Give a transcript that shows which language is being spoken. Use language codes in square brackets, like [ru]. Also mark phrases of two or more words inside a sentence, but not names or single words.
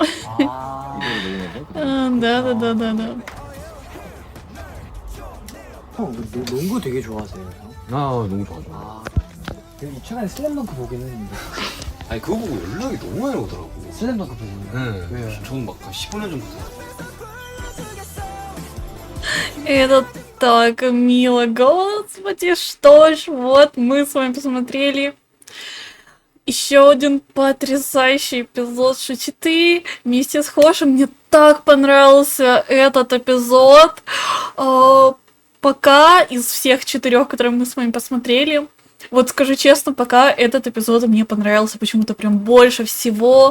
[ru] Да-да-да-да-да. [ko] 형 농구 되게 좋아하세요 형? 너무 좋아. 최근에 슬램덩크 보긴 했는데. 아니 그거 보고 연락이 너무 많이 오더라고. 슬램덩크 보고. 네. 왜요? 저는 막 15년 전부터. [ru] Это так мило. Господи, что ж, вот мы с вами посмотрели еще один потрясающий эпизод Шучиты вместе с Хошем. Мне так понравился этот эпизод. Пока из всех 4, которые мы с вами посмотрели, Вот скажу честно, пока этот эпизод мне понравился почему-то прям больше всего.